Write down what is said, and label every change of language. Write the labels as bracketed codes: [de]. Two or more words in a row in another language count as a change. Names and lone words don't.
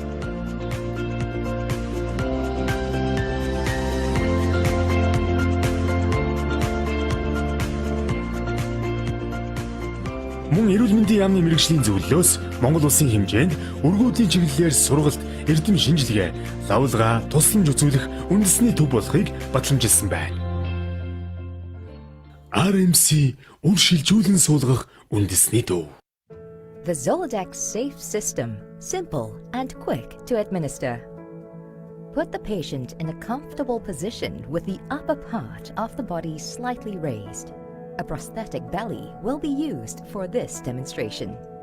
[mn] Мөн эрүүл мэндийн яамны мэрэгжлийн зөвлөлөөс Монгол улсын хэмжээнд өргүүдлийн чиглэлээр сургалт, эрдэм шинжилгээ, лавлгаа, тусламж үзүүлэх үндэсний төв болохыг батламжилсан байна. RMC үр шилжүүлэн суулгах үндэсний төв. [en] The Zoladex Safe System, simple and quick to administer. Put the patient in a comfortable position with the upper part of the body slightly raised. A prosthetic belly will be used for this demonstration.